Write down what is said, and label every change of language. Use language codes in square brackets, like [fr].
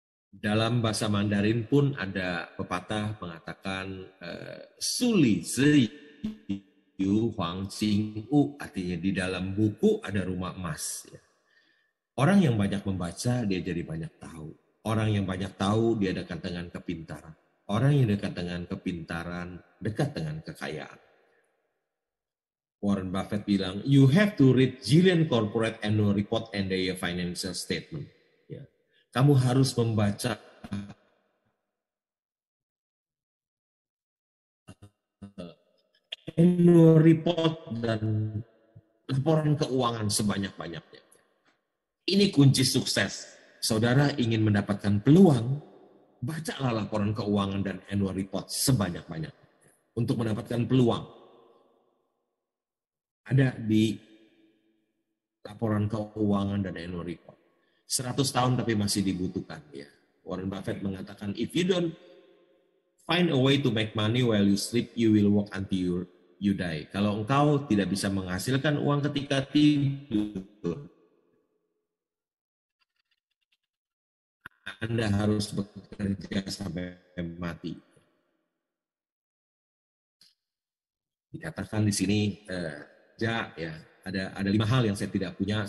[id] Dalam bahasa Mandarin pun ada pepatah mengatakan [zh] Suli Zi Yu Huang Xing U, [id] artinya di dalam buku ada rumah emas. Orang yang banyak membaca dia jadi banyak tahu. Orang yang banyak tahu dia dekat dengan kepintaran. Orang yang dekat dengan kepintaran dekat dengan kekayaan. [en] Warren Buffett bilang, you have to read Jillian Corporate Annual Report and their financial statement. [id] Ya. Kamu harus membaca annual report dan laporan keuangan sebanyak-banyaknya. Ini kunci sukses. Saudara ingin mendapatkan peluang, bacalah laporan keuangan dan annual report sebanyak-banyaknya. Untuk mendapatkan peluang. Ada di laporan keuangan dan annual report. 100 tahun tapi masih dibutuhkan. Ya. [en] Warren Buffett mengatakan, if you don't find a way to make money while you sleep, you will work until you die. [id] Kalau engkau tidak bisa menghasilkan uang ketika tidur, Anda harus bekerja sampai mati. Dikatakan di sini, ya, ada 5 hal yang saya tidak punya.